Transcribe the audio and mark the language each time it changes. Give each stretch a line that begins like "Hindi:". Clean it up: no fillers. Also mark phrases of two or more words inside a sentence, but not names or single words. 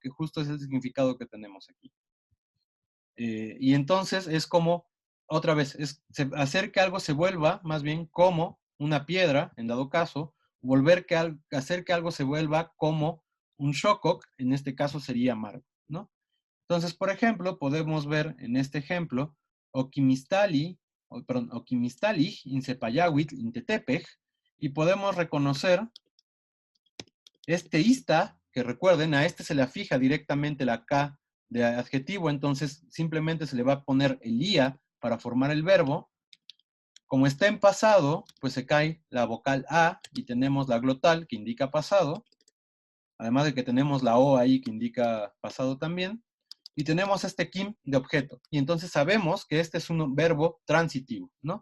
Spanish: Que justo es el significado que tenemos aquí. Y entonces es como, otra vez, es hacer que algo se vuelva más bien como una piedra, en dado caso, hacer que algo se vuelva como un shokok, en este caso sería amargo, ¿no? Entonces, por ejemplo, podemos ver en este ejemplo, okimistali, perdón,
Nahuatl languages: okimistali, insepayawitl, intetepej,
Spanish: y podemos reconocer este ista, que recuerden, a este se le fija directamente la K de adjetivo, entonces simplemente se le va a poner el IA para formar el verbo. Como está en pasado, pues se cae la vocal A y tenemos la glotal que indica pasado, además de que tenemos la O ahí que indica pasado también, y tenemos este kim de objeto, y entonces sabemos que este es un verbo transitivo, ¿no?